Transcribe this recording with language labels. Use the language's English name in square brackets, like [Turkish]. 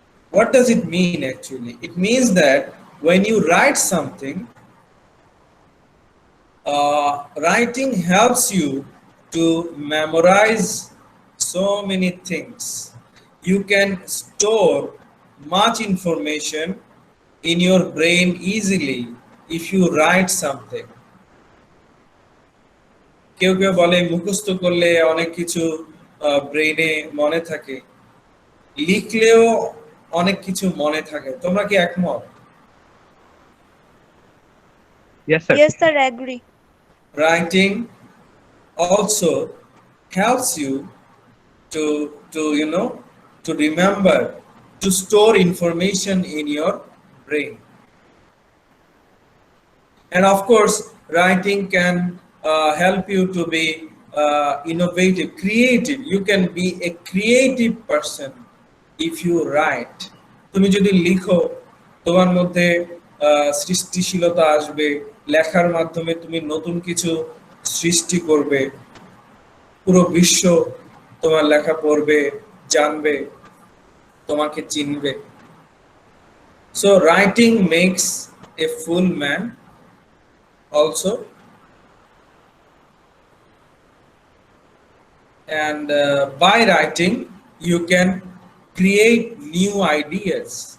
[English] What does it mean actually? It means that when you write something, writing helps you to memorize so many things. You can store much information in your brain easily if you write something. [Bangla] কেউ কেউ বলে মুখস্থ করলে অনেক কিছু ব্রেইনে মনে থাকে, লিখলেও অনেক কিছু মনে থাকে। তোমরা কি একমত? [English] Yes, sir. Yes, sir, agree. Writing also helps you to to remember, to store information in your brain. And of course, writing can help you to be innovative, creative. You can be a creative person if you write. [Bangla] তুমি যদি লিখো, তোমার মধ্যে সৃষ্টিশীলতা আসবে, লেখার মাধ্যমে তুমি নতুন কিছু সৃষ্টি করবে, পুরো বিশ্ব তোমার লেখা পড়বে, জানবে, তোমাকে চিনবে। [English] So writing makes a full man also, and by writing you can create new ideas.